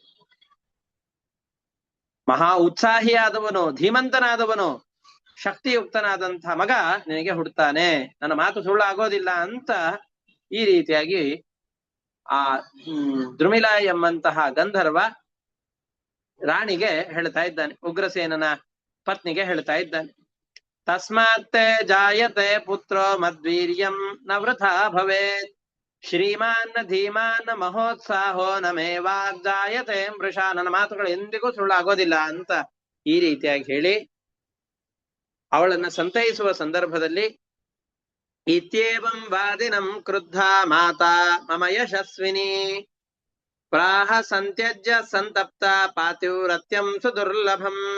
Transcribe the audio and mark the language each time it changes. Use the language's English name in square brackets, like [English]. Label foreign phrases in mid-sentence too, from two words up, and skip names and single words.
[Kannada] ಮಹಾ ಉತ್ಸಾಹಿಯಾದವನು, ಧೀಮಂತನಾದವನು, ಶಕ್ತಿಯುಕ್ತನಾದಂತಹ ಮಗ ನಿನಗೆ ಹುಡ್ತಾನೆ. ನನ್ನ ಮಾತು ಸುಳ್ಳು ಆಗೋದಿಲ್ಲ ಅಂತ ಈ ರೀತಿಯಾಗಿ ಆ ದ್ರುಮಿಲ ಎಂಬಂತಹ ಗಂಧರ್ವ ರಾಣಿಗೆ ಹೇಳ್ತಾ ಇದ್ದಾನೆ, ಉಗ್ರಸೇನನ ಪತ್ನಿಗೆ ಹೇಳ್ತಾ ಇದ್ದಾನೆ. [Sanskrit] ತಸ್ಮಾತ್ ಜಾಯತೆ ಪುತ್ರೋ ಮದ್ವೀರ್ಯಂ ನ ವೃಥಾ ಭವೇತ್ ಶ್ರೀಮಾನ್ ಧೀಮಾನ್ ಮಹೋತ್ಸಾಹೋ ನಮೇವಾಗ್ಜಾಯತೆ ಮೃಷ. [Kannada] ನನ್ನ ಮಾತುಗಳು ಎಂದಿಗೂ ಸುಳ್ಳಾಗೋದಿಲ್ಲ ಅಂತ ಈ ರೀತಿಯಾಗಿ ಹೇಳಿ ಅವಳನ್ನ ಸಂತೈಸುವ ಸಂದರ್ಭದಲ್ಲಿ [Sanskrit] ಇತ್ಯೇವಂ ವಾದಿನಂ ಕ್ರುದ್ಧ ಮಾತಾ ಮಮ ಯಶಸ್ವಿನಿ ಪ್ರಾಹ ಸಂತ್ಯಜ್ಯ ಸಂತಪ್ತ ಪಾತಿವ್ರತ್ಯಂ ಸುದುರ್ಲಭಂ.